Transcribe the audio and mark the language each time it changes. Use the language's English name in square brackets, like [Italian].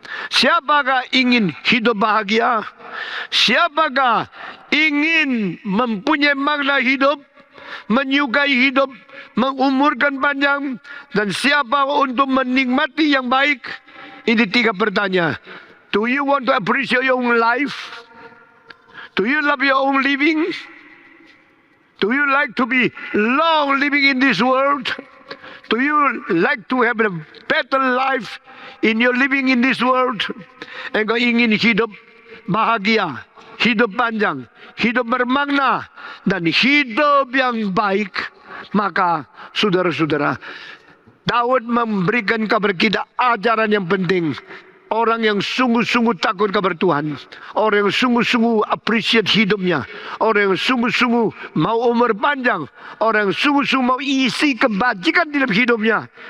[Indonesian] Siapakah ingin hidup bahagia? Siapakah ingin mempunyai makna hidup, menyukai hidup, mengumurkan panjang? Dan siapa untuk menikmati yang baik? Ini 3 pertanyaan. [English] Do you want to appreciate your own life? Do you love your own living? Do you like to be long living in this world? Do you like to have a better life in your living in this world? [Indonesian] Engkau ingin hidup bahagia, hidup panjang, hidup bermakna, dan hidup yang baik. Maka saudara-saudara, Daud memberikan kepada kita ajaran yang penting. Orang yang sungguh-sungguh takut kepada Tuhan, orang yang sungguh-sungguh appreciate hidupnya, orang yang sungguh-sungguh mau umur panjang, orang yang sungguh-sungguh mau isi kebajikan dalam hidupnya.